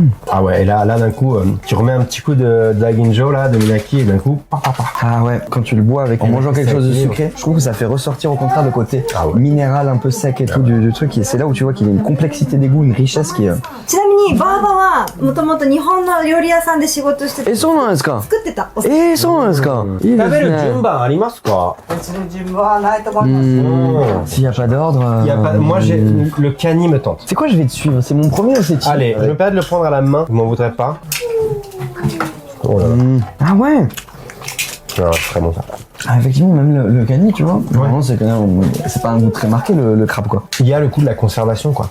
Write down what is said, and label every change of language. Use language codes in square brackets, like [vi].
[fr] Ah ouais, et là d'un coup, tu remets un petit coup de daiginjo là, de minaki, et d'un coup, Ah ouais, quand tu le bois avec en mangeant quelque chose de sucré, je trouve que ça fait ressortir au contraire le côté minéral un peu sec et tout du truc. Et c'est là où tu vois qu'il y a une complexité des goûts, une richesse qui est. [ja] ちなみにバーバはもともと日本の料理屋さんで仕事しててそうなんですか。作ってた。そうなんですか。いいですね。食べる順番ありますか？順番はないと思います。 [fr] S'il n'y a pas d'ordre. Moi, le kani me tente. C'est quoi, je vais te suivre. C'est mon premier ou c'est Thierry? Allez, je me permets de le prendre à la main. Vous m'en voudrez pas. Oh là là. Ah ouais. Non, c'est très bon ça. Ah, effectivement, même le kani, tu vois. Vraiment, c'est quand même, c'est pas un goût très marqué le crabe quoi. Il y a le coup de la conservation quoi.